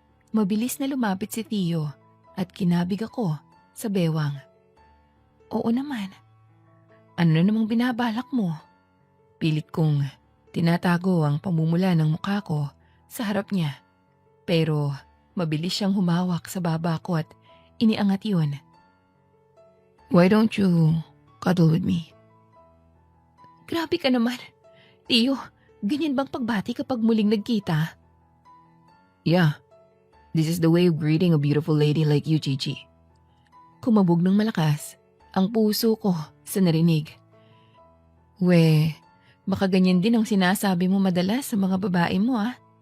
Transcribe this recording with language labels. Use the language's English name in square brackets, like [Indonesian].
[Filipino] Mabilis na lumapit si Tio at kinabig ako sa bewang. Oo naman. Ano na namang binabalak mo? Pilit kong tinatago ang pamumula ng mukha ko sa harap niya. Pero mabilis siyang humawak sa baba ko at iniangat yun. [English] Why don't you cuddle with me? [Filipino] Grabe ka naman. Tio, ganyan bang pagbati kapag muling nagkita? [English] Yeah, this is the way of greeting a beautiful lady like you, Chichi. [Filipino] Kumabog ng malakas ang puso ko sa narinig. Baka ganyan din ang sinasabi mo madalas sa mga babae mo, ah.